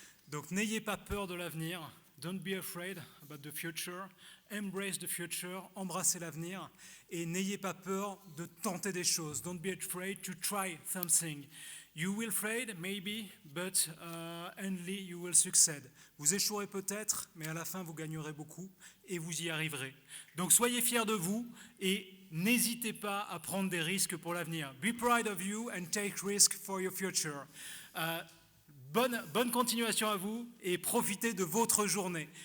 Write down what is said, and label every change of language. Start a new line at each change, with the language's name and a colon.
French: Donc n'ayez pas peur de l'avenir,
English: don't be afraid about the future,
French: embrace the future, embrassez l'avenir et n'ayez pas peur de tenter des choses.
English: Don't be afraid to try something. You will fail, maybe, but only you will succeed.
French: Vous échouerez peut-être, mais à la fin, vous gagnerez beaucoup et vous y arriverez. Donc, soyez fiers de vous et n'hésitez pas à prendre des risques pour l'avenir.
English: Be proud of you and take risks for your future.
French: Bonne continuation à vous et profitez de votre journée.